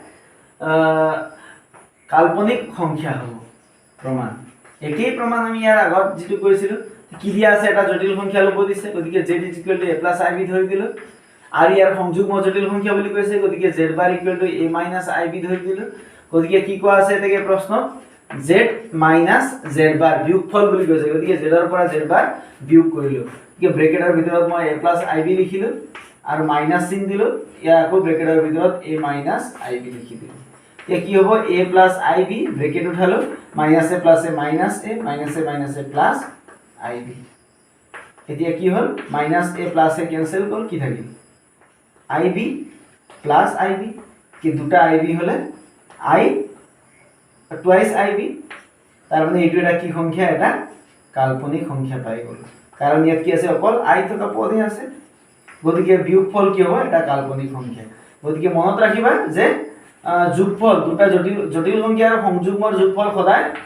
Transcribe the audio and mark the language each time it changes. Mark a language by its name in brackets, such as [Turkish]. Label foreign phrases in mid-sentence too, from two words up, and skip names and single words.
[Assamese] কাল্পনিক সংখ্যা হ'ব প্ৰমাণ একেই প্ৰমাণ আমি ইয়াৰ আগত যেটো কৰিছিলো কি দিয়া আছে এটা জটিল সংখ্যা ল'ব দিছে গতিকে z = a + ib ধৰি দিলো আৰু ইয়াৰ সংযুগ্ম জটিল সংখ্যা বুলি কৈছে গতিকে z * a - ib ধৰি দিলো গতিকে কি কোৱা আছে এটাকে প্ৰশ্ন z - z bar বিয়োগফল বুলি কৈছে গতিকে z ৰ পৰা z bar বিয়োগ কৰিলো কি ব্ৰেকেটৰ ভিতৰত মই a + ib লিখিলো আৰু মাইনাস চিন দিলো ইয়া আকৌ ব্ৰেকেটৰ ভিতৰত a - ib লিখি দিলো তে কি হ'ব a + ib ব্ৰেকেট উঠালো -a + a - a - ib এতিয়া কি হ'ল -a + a ক্যান্সেল হ'ল কি থাকিল ib + ib কি দুটা ib হলে i twice ib তাৰ মানে এইটো এটা কি সংখ্যা এটা কাল্পনিক সংখ্যা পাই গ'ল কাৰণ ইয়াত কি আছে অকল i থকা পদে আছে গতিকে বিয়োগফল কি হ'ব এটা কাল্পনিক সংখ্যা গতিকে মনত ৰাখিবা যে যোগফল দুটা জটিল সংখ্যা আৰু সংযুগ্মৰ যোগফল সদায়